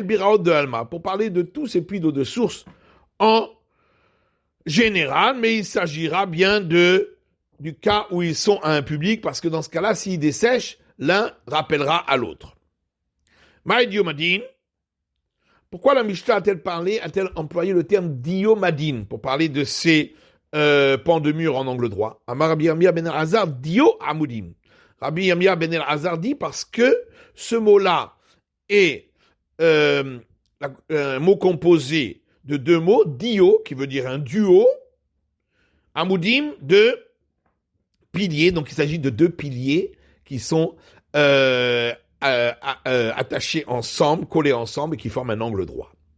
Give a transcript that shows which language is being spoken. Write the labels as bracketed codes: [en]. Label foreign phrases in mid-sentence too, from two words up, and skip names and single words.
[arc] בירות דעלמא, [fr] pour parler de tous ces puits d'eau de source en général, mais il s'agira bien du cas où ils sont à un public, parce que dans ce cas-là, s'ils dessèchent, l'un rappellera à l'autre. [arc] מאי דיומדין, [fr] pourquoi la Mishnah a-t-elle employé le terme diomadin pour parler de ces pans de mur en angle droit? [arc] אמר רבי ירמיה בן אלעזר דיו עמודים. [fr] Rabbi Yirmiyah ben Elazar dit parce que ce mot-là est un mot composé de deux mots, dio, qui veut dire un duo, amudim, de piliers, donc il s'agit de deux piliers qui sont attachés ensemble, collés ensemble et qui forment un angle droit.